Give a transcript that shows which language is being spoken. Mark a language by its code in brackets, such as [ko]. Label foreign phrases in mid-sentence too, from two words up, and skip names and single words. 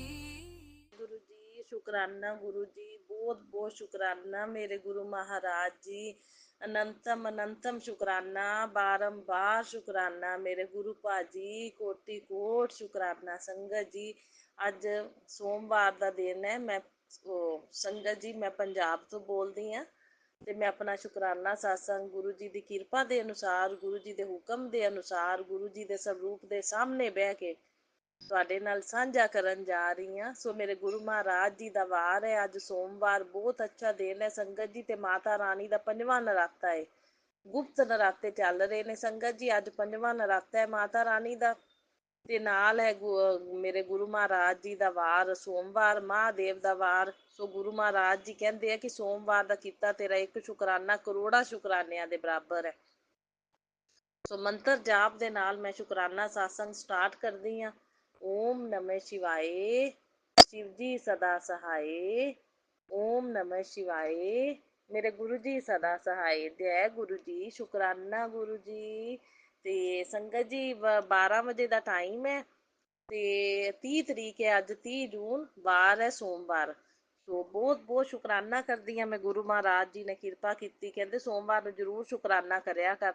[hi] गुरु जी शुक्राना, गुरु जी बहुत बहुत शुक्राना मेरे गुरु महाराज जी। अनंतम अनंतम शुक्राना, बारंबार शुक्राना मेरे गुरु पाजी, कोटि कोट शुक्राना। संगत जी अज सोमवार का दिन है। मैं संगत जी मैं पंजाब तो बोलती हाँ [pa] ਤੇ ਮੈਂ ਆਪਣਾ ਸ਼ੁਕਰਾਨਾ satsang ਗੁਰੂ ਜੀ ਦੀ ਕਿਰਪਾ ਦੇ ਅਨੁਸਾਰ, ਗੁਰੂ ਜੀ ਦੇ ਹੁਕਮ ਦੇ ਅਨੁਸਾਰ, ਗੁਰੂ ਜੀ ਦੇ ਸਰੂਪ ਦੇ ਸਾਹਮਣੇ ਬਹਿ ਕੇ ਤੁਹਾਡੇ ਨਾਲ ਸਾਂਝਾ ਕਰਨ ਜਾ ਰਹੀ ਹਾਂ। ਸੋ ਮੇਰੇ ਗੁਰੂ ਮਹਾਰਾਜ ਜੀ ਦਾ ਵਾਰ ਹੈ ਅੱਜ ਸੋਮਵਾਰ, ਬਹੁਤ ਅੱਛਾ ਦਿਨ ਹੈ ਸੰਗਤ ਜੀ। ਤੇ ਮਾਤਾ ਰਾਣੀ ਦਾ ਪੰਜਵਾਂ ਨਰਾਤਾ ਹੈ, ਗੁਪਤ ਨਰਾਤੇ ਚੱਲ ਰਹੇ ਨੇ ਸੰਗਤ ਜੀ। ਅੱਜ ਪੰਜਵਾਂ ਨਰਾਤਾ ਹੈ ਮਾਤਾ ਰਾਣੀ ਦਾ, ਤੇ ਨਾਲ ਹੈ ਮੇਰੇ ਗੁਰੂ ਮਹਾਰਾਜ ਜੀ ਦਾ ਵਾਰ ਸੋਮਵਾਰ, ਮਹਾਦੇਵ ਦਾ ਵਾਰ। ਸੋ ਗੁਰੂ ਮਹਾਰਾਜ ਜੀ ਕਹਿੰਦੇ ਆ ਕਿ ਸੋਮਵਾਰ ਦਾ ਕੀਤਾ ਤੇਰਾ ਇੱਕ ਸ਼ੁਕਰਾਨਾ ਕਰੋੜਾਂ ਸ਼ੁਕਰਾਨਿਆਂ ਦੇ ਬਰਾਬਰ ਹੈ। ਸੋ ਮੰਤਰ ਜਾਪ ਦੇ ਨਾਲ ਮੈਂ ਸ਼ੁਕਰਾਨਾ satsang ਸਟਾਰਟ ਕਰਦੀ ਹਾਂ। [hi] ओम नमः शिवाय, शिव जी सदा सहाय। ओम नमः शिवाय, मेरे गुरु जी सदा सहाय। जय गुरु जी, शुकराना गुरु जी। [pa] ਤੇ ਸੰਗਤ ਜੀ 12 ਵਜੇ ਦਾ ਟਾਈਮ ਹੈ ਤੇ 30 ਤਰੀਕ ਹੈ ਅੱਜ, 30 ਜੂਨ, ਵਾਰ ਹੈ ਸੋਮਵਾਰ। ਸੋ ਬਹੁਤ ਬਹੁਤ ਸ਼ੁਕਰਾਨਾ ਕਰਦੀ ਹਾਂ ਮੈਂ। ਗੁਰੂ ਮਹਾਰਾਜ ਜੀ ਨੇ ਕਿਰਪਾ ਕੀਤੀ, ਕਹਿੰਦੇ ਸੋਮਵਾਰ ਨੂੰ ਜ਼ਰੂਰ ਸ਼ੁਕਰਾਨਾ ਕਰਿਆ ਕਰ।